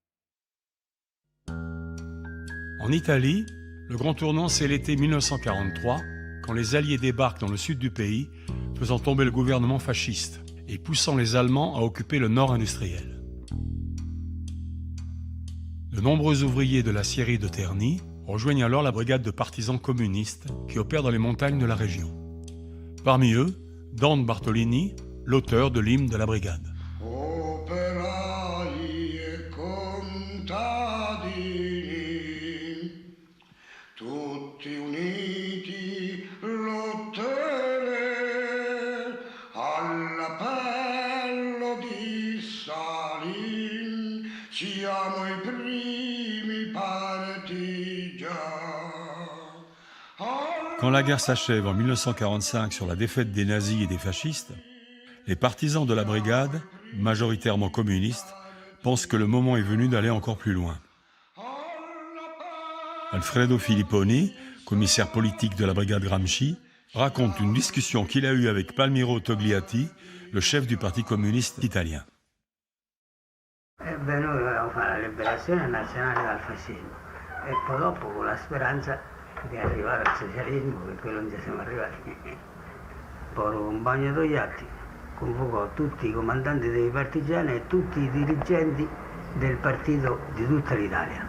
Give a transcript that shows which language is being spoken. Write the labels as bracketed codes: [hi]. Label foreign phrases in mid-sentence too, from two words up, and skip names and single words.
[fr] En Italie, le grand tournant c'est l'été 1943, quand les Alliés débarquent dans le sud du pays, faisant tomber le gouvernement fasciste et poussant les Allemands à occuper le nord industriel. nombreux ouvriers de l'acierie de Terni rejoignent alors la brigade de partisans communistes qui opère dans les montagnes de la région. Parmi eux, Don Bartolini, l'auteur de l'hymne de la brigade. [it] Operai e contadini, tutti uniti lotteremo all'appello di Stalin, siamo i primi partigiani. [fr] Quand la guerre s'achève en 1945 sur la défaite des nazis et des fascistes, les partisans de la brigade, majoritairement communistes, pensent que le moment est venu d'aller encore plus loin. Alfredo Filipponi, commissaire politique de la brigade Gramsci, raconte une discussion qu'il a eue avec Palmiro Togliatti, le chef du Parti communiste italien. [it] Noi volevamo fare la liberazione nazionale dal fascismo e poi dopo con la speranza di arrivare al socialismo, che quello non ci siamo arrivati. Poi Compagno Togliatti convocò tutti i comandanti dei partigiani e tutti i dirigenti del partito di tutta l'Italia.